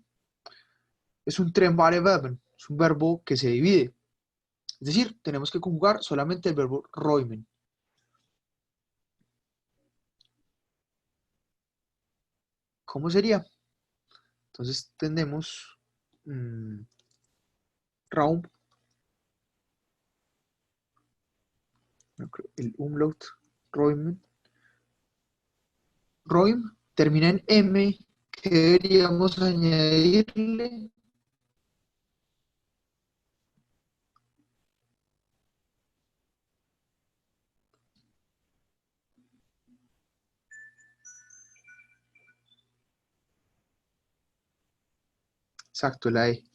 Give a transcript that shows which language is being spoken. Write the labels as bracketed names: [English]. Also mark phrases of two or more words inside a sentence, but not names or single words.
[German] Es un trennbare Verben, es un verbo que se divide. [Spanish] Es decir, tenemos que conjugar solamente el verbo räumen. ¿Cómo sería? Entonces, tenemos Raum, el umlaut, räumen. Räum termina en M, que deberíamos añadirle. Exacto, la E.